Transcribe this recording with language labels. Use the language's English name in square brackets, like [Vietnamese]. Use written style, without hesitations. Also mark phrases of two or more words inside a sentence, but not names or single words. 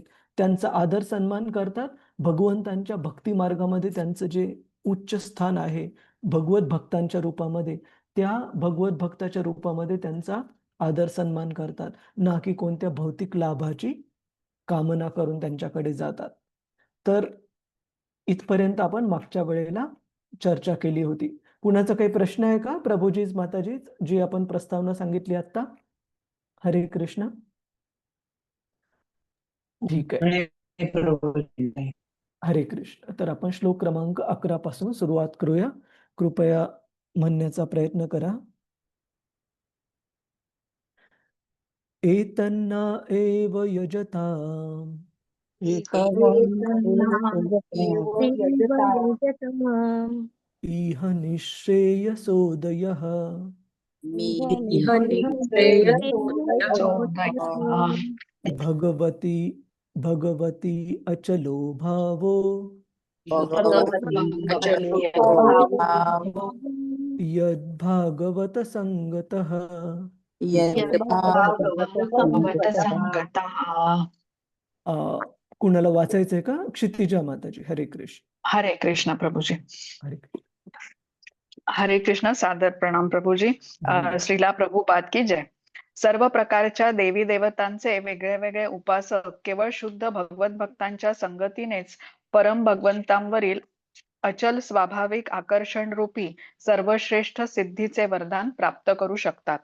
[Marathi] त्यांचा आदर सन्मान करतात. भगवंतांच्या भक्ती मार्गामध्ये त्यांचं जे उच्च स्थान आहे, भगवत भक्तांच्या रूपामध्ये, त्या भगवत भक्ताच्या रूपामध्ये त्यांचा आदर सन्मान करतात, ना की कोणत्या भौतिक लाभाची कामना करून त्यांच्याकडे जातात. तर इथपर्यंत आपण मागच्या वेळेला चर्चा केली होती. कुणाचा काही प्रश्न आहे का प्रभुजीज, माताजीज, जी आपण प्रस्तावना सांगितली आता? हरे कृष्ण. ठीक आहे. हरे कृष्ण. तर आपण श्लोक क्रमांक 11 पासून सुरुवात करूया. कृपया म्हणण्याचा प्रयत्न करा. [Sanskrit] एतन्ना एव यजता इह निःश्रेयसोदयः भगवती भगवती अचलो भावो यद्भागवत संगतः. [Marathi] कुणाला वाचायचंय का? क्षितिजा माताजी. हरे कृष्ण. हरे कृष्ण प्रभुजी. हरे कृष्ण. हरे कृष्ण. सादर प्रणाम प्रभुजी. [Hindi] श्रीला प्रभुपाद की जय. [Marathi] सर्व प्रकारच्या देवी देवतांचे वेगळे वेगळे उपासक केवळ शुद्ध भगवत भक्तांच्या संगतीनेच परम भगवंतांवरील अचल स्वाभाविक आकर्षण रूपी सर्वश्रेष्ठ सिद्धीचे वरदान प्राप्त करू शकतात.